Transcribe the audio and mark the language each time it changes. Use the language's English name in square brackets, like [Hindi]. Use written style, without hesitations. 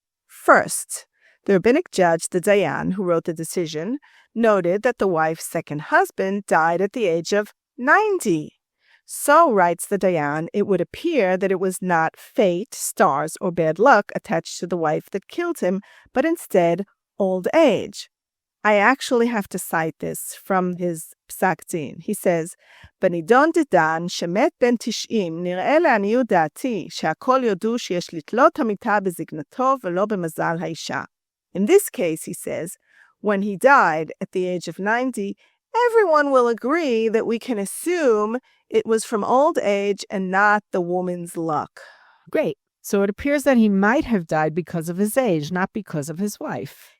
[English] First, the rabbinic judge, the Dayan, who wrote the decision, noted that the wife's second husband died at the age of 90. So, writes the Dayan, it would appear that it was not fate, stars, or bad luck attached to the wife that killed him, but instead old age. I actually have to cite this from his psak din. [Hebrew] He says, בנידון דדן שמת בן 90, נראה לעניות דעתי שהכל יודו שיש לתלות המיטה בזקנתו ולא במזל האישה. [English] In this case, he says, when he died at the age of 90, everyone will agree that we can assume it was from old age and not the woman's luck. Great. So it appears that he might have died because of his age, not because of his wife.